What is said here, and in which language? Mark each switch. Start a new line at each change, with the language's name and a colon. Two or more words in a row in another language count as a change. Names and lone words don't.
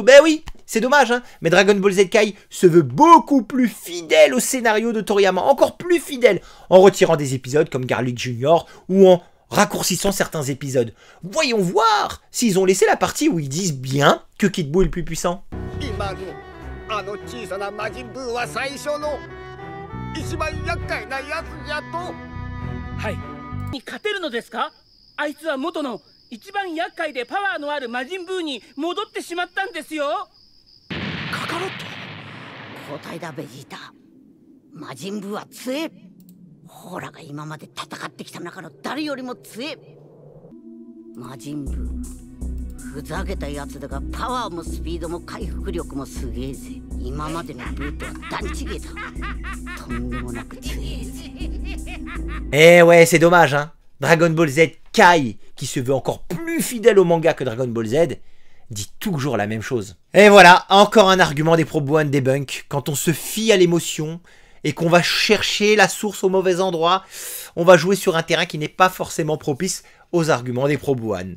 French: Ben oui, c'est dommage, hein, mais Dragon Ball Z Kai se veut beaucoup plus fidèle au scénario de Toriyama, encore plus fidèle, en retirant des épisodes comme Garlic Jr. ou en raccourcissant certains épisodes. Voyons voir s'ils ont laissé la partie où ils disent bien que Kid Buu est le plus puissant.
Japanese: あいつは元の一番厄介でパワーのある魔人ブーに戻ってしまったんですよ。カカロット、交代だベジータ。魔人ブーは強え。ホラが今まで戦ってきた中の誰よりも強え。魔人ブー、ふざけたやつだがパワーもスピードも回復力もすげえぜ。今までのブーとは段違えだ。とんでもなく強えぜ。
French: Eh ouais, c'est dommage, hein. Dragon Ball Z Kai, qui se veut encore plus fidèle au manga que Dragon Ball Z, dit toujours la même chose. Et voilà, encore un argument des Pro Buan debunk. Quand on se fie à l'émotion et qu'on va chercher la source au mauvais endroit, on va jouer sur un terrain qui n'est pas forcément propice aux arguments des Pro Buan.